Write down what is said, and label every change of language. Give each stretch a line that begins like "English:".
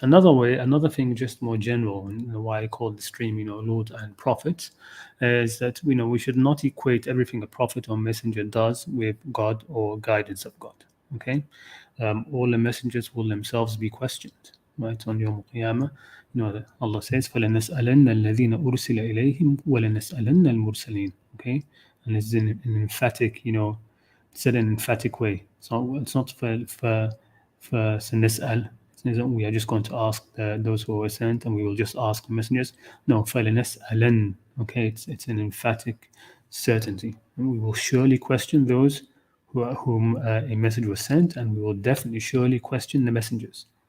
English: Another thing, just more general, and why I call the stream, Lord and prophets, is that we should not equate everything a prophet or messenger does with God or guidance of God. Okay, all the messengers will themselves be questioned, right? On Yawm al-Qiyamah, Allah says,
Arabic: فَلَنَسْأَلَنَّ الَّذِينَ أُرْسِلَ إِلَيْهِمْ وَلَنَسْأَلَنَّ الْمُرْسَلِينَ.
English: Okay, and it's in an emphatic, said in an emphatic way. So it's not for سنسأل. We are just going to ask those who were sent, and we will just ask the messengers. No, فَلَنَسْأَلَنَّ. Okay, it's an emphatic certainty. And we will surely question those whom a message was sent, and we will definitely surely question the messengers.